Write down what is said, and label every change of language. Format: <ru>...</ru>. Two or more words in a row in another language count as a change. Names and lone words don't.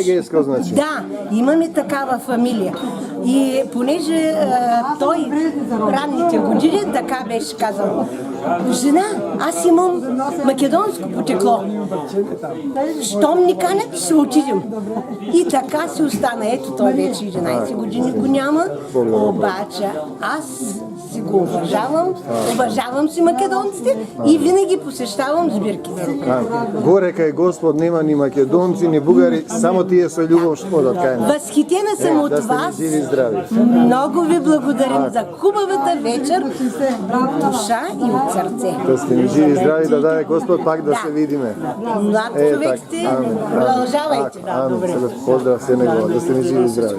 <bg>Да, имаме такава фамилия. И понеже той ранните години така беше казал: жена, аз имам македонско потекло. Щом ни канят, ще отидем. И така си остана. Ето, той вече 11 години го няма. Обаче аз си го уважавам си македонците и винаги посещавам сбирките.</bg> <mk>Горе кај Господ нема ни македонци, ни бугари, само тие со љубов што одат кај нас.</mk> <bg>Възхитена съм от вас здрави. Много ви благодарим за хубавата вечер от душа и от сърце. Да сте ни живи и здрави, да даде Господ пак да се видиме. Млад човек сте, продължавайте. Амин. Поздрав се негова, да сте ни живи и здрави.</bg>